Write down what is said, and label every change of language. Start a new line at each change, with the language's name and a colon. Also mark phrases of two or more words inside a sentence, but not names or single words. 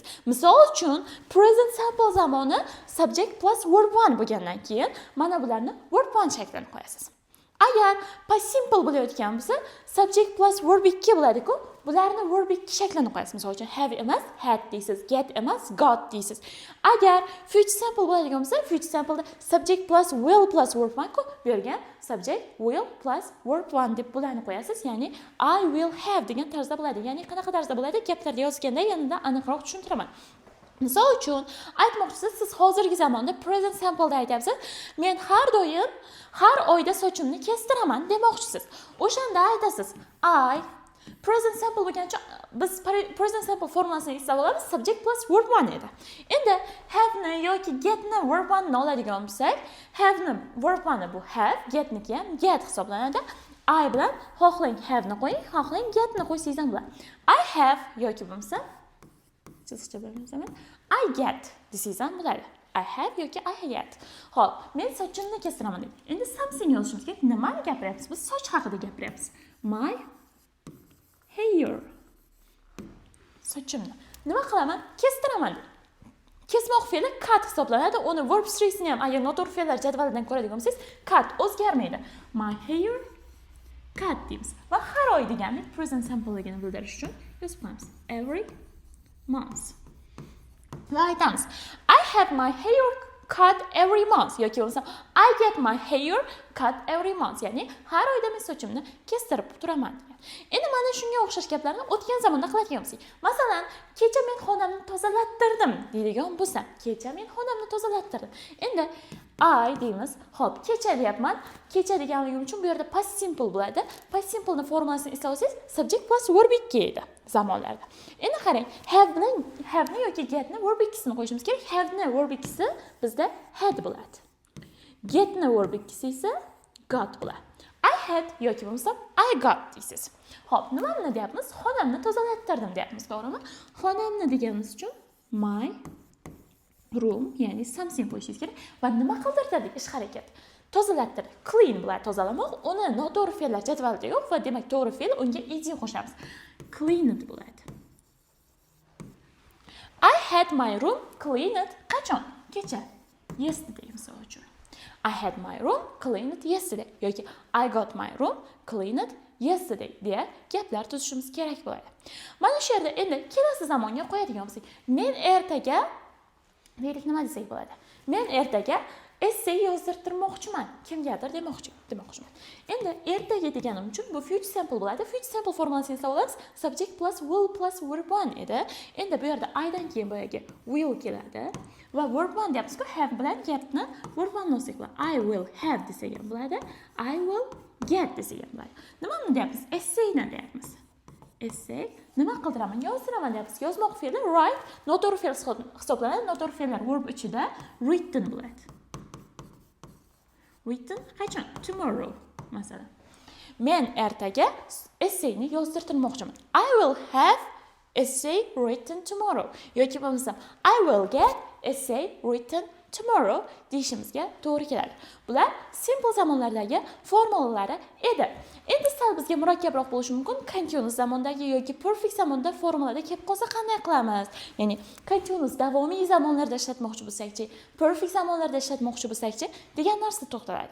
Uzbek: Misol uchun
English: present simple
Uzbek: zamoni
English: subject plus verb 1
Uzbek: bo'lgandan keyin mana bularni verb 1 shaklini qo'yasiz. Agar
English: past simple
Uzbek: bo'layotgan bo'lsa,
English: subject plus verb 2
Uzbek: bo'ladi-ku, bularni verb 2 shaklini qo'yasiz. Misol uchun have emas, had deysiz, get emas, got deysiz. Agar
English: future simple
Uzbek: bo'ladigan bo'lsa,
English: future simpleda subject plus will plus verb 1-ku,
Uzbek: bu yerga
English: subject will plus verb 1
Uzbek: deb bularni qo'yasiz. Ya'ni
English: I will have
Uzbek: degan tarzda bo'ladi. Ya'ni qanaqa tarzda bo'ladi? Gaplarda yozganda yanada aniqroq tushuntiraman. Misol uchun, aytmoqchisiz, siz hozirgi zamonda
English: present simple
Uzbek: da aytyapsiz. Men har doim har oyda sochimni kestiraman demoqchisiz. O'shanda aytasiz
English: I present simple
Uzbek: bo'lgancha biz
English: present simple
Uzbek: formulasini eslab olamiz.
English: Subject plus verb 1
Uzbek: edi. Endi have ni yoki get ni verb 1 ni oladigan bo'lsak, have ni verb 1 bu have, get niki ham get hisoblanadi. I bilan xohlang have ni qo'ying, xohlang get ni qo'ysangiz ham bo'ladi.
English: I have
Uzbek: yoki bo'lmasa
English: I get
Uzbek: desangiz ham bo'ladi.
English: I have yoki I get.
Uzbek: Xo'p, men sochimni kestiraman deb. Endi something yozishimiz kerak. Nimani gapiryapmiz? Biz soch haqida gapiryapmiz.
English: My hair.
Uzbek: Sochimni. Nima qilaman? Kestiraman deb. Kesmoq fe'li cut hisoblanadi. Uni verb 3sini ham agar noto'g'ri fe'llar jadvalidan ko'radigan bo'lsangiz, cut o'zgarmaydi.
English: My hair cut deymiz.
Uzbek: Va har oy deganlik present simpleligini bildirish uchun yozib qo'yamiz.
English: Every months.
Uzbek: Va aytamiz.
English: I have my hair cut every month
Uzbek: yoki bo'lmasa
English: I get my hair cut every month,
Uzbek: ya'ni har oyda men sochimni kestirib turaman degan. Endi mana shunga o'xshash gaplarni o'tgan zamonda qiladigan bo'lsak, masalan, kecha men xonamni tozalattirdim deydigan bo'lsam, kecha men xonamni tozalattirdim. Endi I deymiz. Xo'p, kecha deyapman. Kecha deganligim uchun bu yerda
English: past simple
Uzbek: bo'ladi.
English: Past simple'ning
Uzbek: formulasini eslolsangiz,
English: subject plus verb 2
Uzbek: edi zamonlarda. Endi qarang, have ni yoki get ni verb 2sini qo'yishimiz kerak. Have ni verb 2si bizda had bo'ladi. Get ni verb 2si esa got bo'ladi.
English: I had
Uzbek: yoki bo'lmasa
English: I got
Uzbek: deysiz. Xo'p, nimani deyapmiz? Xonamni tozalattirdim deyapmiz, to'g'rimi? Xonamni deganimiz uchun
English: my room,
Uzbek: ya'ni something qo'yishingiz kerak va nima qildirdik ish harakat. Tozalattirdik. Clean bo'ladi tozalamoq. Uni noto'g'ri fe'llar jadvalida yo'q va demak to'g'ri fe'l unga ed qo'shamiz. Cleaned bo'ladi.
English: I had my room cleaned qachon?
Uzbek: Kecha. Yesterday misol uchun.
English: I had my room cleaned yesterday yoki I got my room cleaned yesterday
Uzbek: deya gaplar tuzishimiz kerak bo'ladi. Mana shu yerda endi kelasi zamonga qo'yadigan bo'lsak, men ertaga deylik nima desak bo'ladi? Men ertaga essay yozdirtirmoqchiman. Kimgadir demoqchiman. Endi ertaga deganim uchun bu future simple bo'ladi.
English: Future simple
Uzbek: formulasini eslab
English: subject plus will plus verb 1
Uzbek: edi. Endi bu yerda I dan keyin boyagi will keladi va verb 1 deyapmiz-ku, have bilan getni verb 1 nosik bo'ladi.
English: I will have
Uzbek: desak ham bo'ladi.
English: I will get
Uzbek: desak ham bo'ladi. Nimani deyapmiz? Essayni deyapmiz. Essay nima qildiraman? Yozdiraman deyapmiz. Yozmoq fe'li write noto'g'ri fe'l hisoblanadi. Noto'g'ri fe'llar verb ichida written bo'ladi. Written qachon? Tomorrow masalan. Men ertaga essayni yozdirtirmoqchiman.
English: I will have essay written tomorrow.
Uzbek: Yoki bo'lmasa
English: I will get essay written tomorrow
Uzbek: deyishimizga to'g'ri keladi. Bular simple zamonlardagi formulalari edi. Endi sal bizga murakkabroq bo'lishi mumkin. Continuous zamondagi yoki perfect zamonda formulada kelib qolsa qanday qilamiz? Ya'ni continuous davomiy zamonlarda ishlatmoqchi bo'lsak-chi, perfect zamonlarda ishlatmoqchi bo'lsak-chi degan narsa to'xtaladi.